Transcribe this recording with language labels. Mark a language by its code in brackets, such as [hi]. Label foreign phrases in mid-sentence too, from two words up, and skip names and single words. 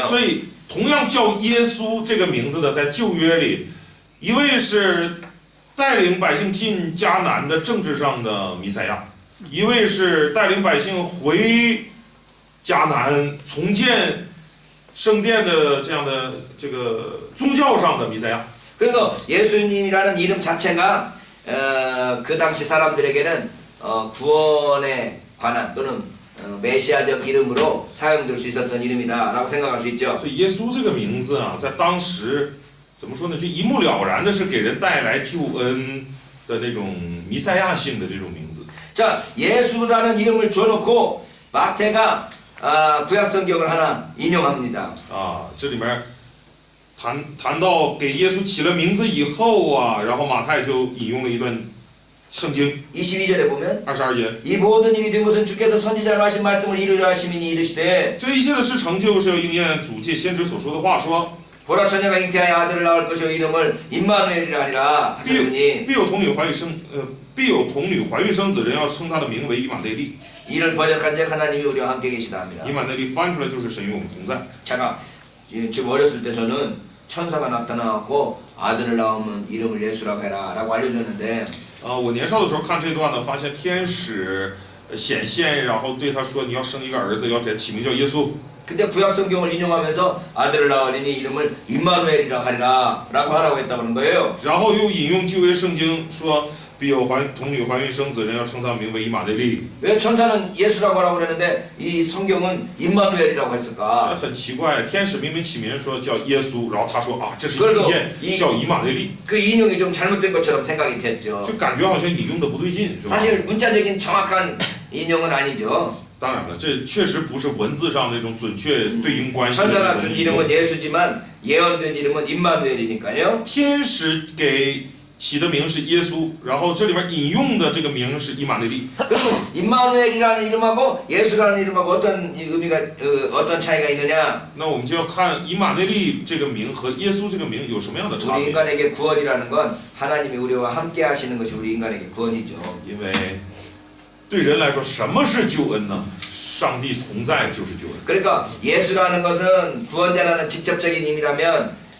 [zh] 所以同样叫耶稣这个名字的，在旧约里，一位是带领百姓进迦南的政治上的弥赛亚，一位是带领百姓回迦南重建圣殿的这样的这个宗教上的弥赛亚。 [ko] 그래서 예수님이라는 이름 자체가 그 당시 사람들에게는 구원에 관한 또는 메시아적 이름으로 사용될 수 있었던 이름이다라고 생각할 수 있죠. [zh] 所以耶稣这个名字啊，在当时怎么说呢？就一目了然的是给人带来救恩的那种弥赛亚性的这种名字。 [ko] 자, 예수라는 이름을 줘놓고 마태가 구약 성경을 하나 인용합니다. [zh] 啊，这里面谈到给耶稣起了名字以后啊，然后马太就引用了一段圣经 [ko] 22절에 보면 [zh] 22节， [ko] 이 모든 일이 된 것은 주께서 선지자로 하신 말씀을 이루려 하심이니 이르시되 [zh] 这一切的事成就是要应验主借先知所说的话说， [ko] 보라 처녀가 잉태하여 아들을 낳을 것이요 이름을 임마누엘이라 하리라 하셨으니 [zh] 必有童女怀孕生子，人要称他的名为以马内利。 [ko] 이를 번역한즉 하나님이 우리와 함께 계시다 합니다. [zh] 以马内利翻出来就是神与我们同在。 [ko] 제가 지금 어렸을 때 저는 천사가 나타나갖고 아들을 낳으면 이름을 예수라고 해라 라고 알려줬는데 [zh] 我年少的时候看这段呢，发现天使显现，然后对他说：“你要生一个儿子，要给他起名叫耶稣。” [ko] 근데 구약 성경을 인용하면서 아들을 낳으리니 이름을 임마누엘이라 하리라 라고 하라고 했다고 하는 거예요. [zh] 然后又引用旧约圣经说：“必有童女怀孕生子，人要称他名为以马内利。” [ko] 왜 천사는 예수라고 하라고 그랬는데 이 성경은 임마누엘이라고 [zh] 这 [ko] 했을까? [zh] 很奇怪，天使明明起名说叫耶稣，然后他说啊，这是应验，叫以马内利， [ko] 그 인용이 좀 잘못된 것처럼 생각이 됐죠. [zh] 就感觉好像引用的不对劲，是吧？ [ko] 사실 문자적인 정확한 인용은 아니죠. [zh] 当然了，这确实不是文字上那种准确对应关系的 [ko] 천사가 [zh] 那种 [ko] 준 [zh] 引用。 [ko] 이름은 예수지만 예언된 이름은 임마누엘이니까요. [zh] 天使给起的名是耶稣，然后这里面引用的这个名是以马内利。 [ko] 그럼 임마누엘이라는 이름하고 예수라는 이름하고 어떤 의미가 어떤 차이가 있느냐? [zh] 那我们就要看以马内利这个名和耶稣这个名有什么样的差 [ko] 우리 [zh] 别？ [ko] 인간에게 구원이라는 건 하나님이 우리와 함께 하시는 것이 우리 인간에게 구원이죠. [zh] 因为对人来说，什么是救恩呢？上帝同在就是救恩。 [ko] 그러니까 예수라는 것은 구원자라는 직접적인 의미라면